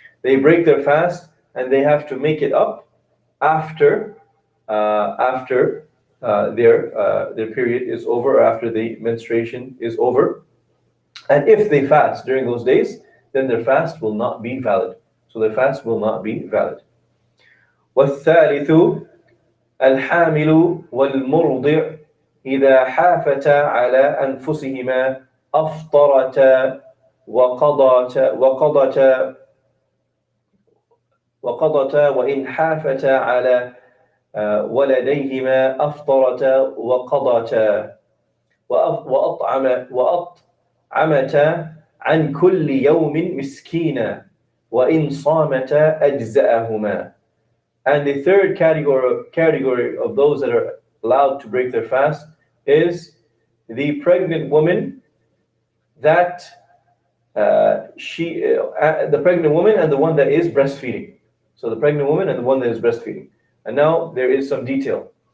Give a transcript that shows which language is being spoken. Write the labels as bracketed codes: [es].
[en] They break their fast and they have to make it up after their period is over, or after the menstruation is over. And if they fast during those days, then their fast will not be valid. So their fast will not be valid. [ar] وَالثَّالِثُ الْحَامِلُ وَالْمُرْضِعُ إِذَا حَافَتَا عَلَى أَنفُسِهِمَا أَفْطَرَتَا وَقَضَتَا وَإِنْ حَافَتَا عَلَى ولديهما أفطرتا وقضتا وأطعمتا عن كل يوم مسكينا وإن صامتا أجزأهما. [en] And the third category of those that are allowed to break their fast is the pregnant woman that the pregnant woman and the one that is breastfeeding. So the pregnant woman and the one that is breastfeeding. And now there is some detail.